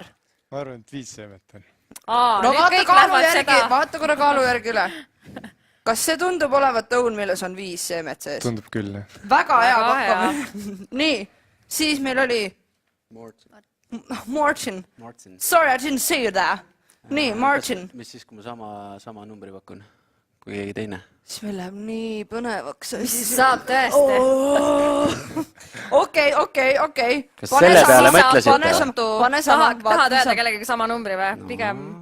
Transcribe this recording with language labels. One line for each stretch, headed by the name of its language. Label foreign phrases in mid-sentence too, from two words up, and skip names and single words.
Estonian: ma arvan, et 5 seemet on. No vaata kaalu järgi, vaata korra kaalu järgi üle. Kas see tundub olevat õun, milles on 5 seemet sees? Tundub küll, jah. Väga hea Väga pakkumine. Nii, siis meil oli Martin. Martin.
English: Sorry, I didn't see you there.
Estonian: Nii, Martin. Mis siis, kui ma sama numbri pakun, kui keegi teine? Siis meil läheb nii põnevaks. Saab tõesti. Okei. Kas selle peale mõtlesite? Pane sama. Tahad öelda kellegagi sama numbri või? Pigem.